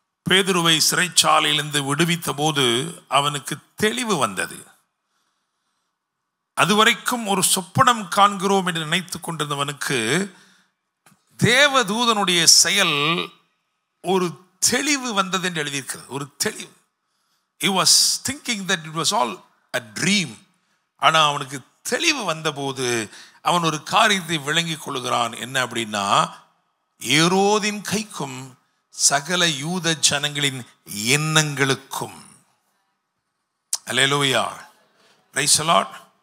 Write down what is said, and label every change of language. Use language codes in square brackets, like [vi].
[ta] பேதுருவை சிறைச்சாலையிலிருந்து விடுவித்த போது அவனுக்கு தெளிவு வந்தது. அதுவரைக்கும் ஒரு சொப்பனம் காண்கிறோம் என்று நினைத்து கொண்டிருந்தவனுக்கு தேவதூதனுடைய செயல் ஒரு தெளிவு வந்தது என்று எழுதியிருக்கிறது. ஒரு தெளிவு. [en] He was thinking that it was all a dream. [ta] ஆனால் அவனுக்கு தெளிவு வந்தபோது அவன் ஒரு காரியத்தை விளங்கி கொள்கிறான். என்ன அப்படின்னா, ஏரோதின் கைக்கும் சகல யூத ஜனங்களின் எண்ணங்களுக்கும். அல்லேலூயா. [en] Praise the Lord.